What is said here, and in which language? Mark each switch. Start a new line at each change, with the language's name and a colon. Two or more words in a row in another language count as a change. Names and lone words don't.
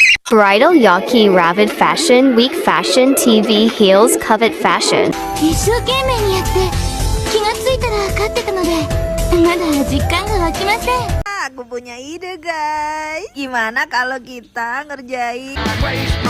English: Bridal Yaki Ravid Fashion Week Fashion TV Heels Covet Fashion.
Japanese: 一生懸命にやって気がついたら勝ってたのでまだ実感が湧きません。
Indonesian: Aku punya ide guys. Gimana kalau kita ngerjain